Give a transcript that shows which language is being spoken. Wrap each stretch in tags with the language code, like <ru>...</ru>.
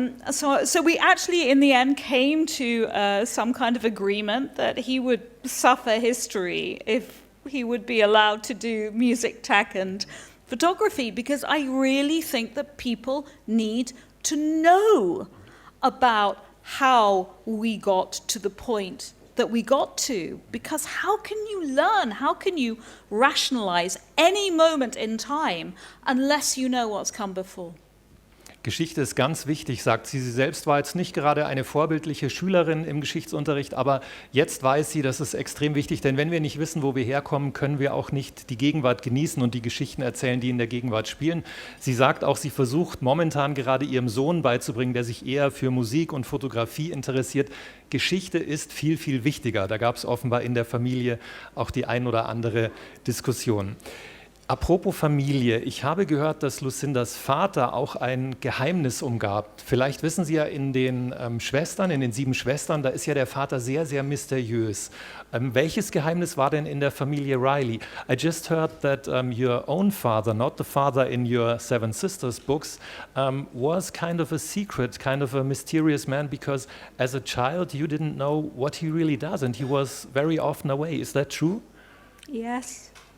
<en>So we actually, in the end, came to some kind of agreement that he would suffer history if he would be allowed to do music tech and photography, because I really think that people need to know about how we got to the point that we got to, because how can you learn, how can you rationalize any moment in time unless you know what's come before?</en> <de>Geschichte ist ganz wichtig, sagt sie. Sie selbst war jetzt nicht gerade eine vorbildliche Schülerin im Geschichtsunterricht, aber jetzt weiß sie, das ist extrem wichtig, denn wenn wir nicht wissen, wo wir herkommen, können wir auch nicht die Gegenwart genießen und die Geschichten erzählen, die in der Gegenwart spielen. Sie sagt auch, sie versucht momentan gerade ihrem Sohn beizubringen, der sich eher für Musik und Fotografie interessiert. Geschichte ist viel, viel wichtiger. Da gab es offenbar in der Familie auch die ein oder andere Diskussion. Apropos Familie, ich habe gehört, dass Lucindas Vater auch ein Geheimnis umgab. Vielleicht wissen Sie ja, in den Schwestern, in den 7 Schwestern, da ist ja der Vater sehr, sehr mysteriös. Welches Geheimnis war denn in der Familie Riley?</de> <en>I just heard that your own father, not the father in your 7 Sisters books, was kind of a secret, kind of a mysterious man, because as a child you didn't know what he really does, and he was very often away. Is that true? Yes.</en>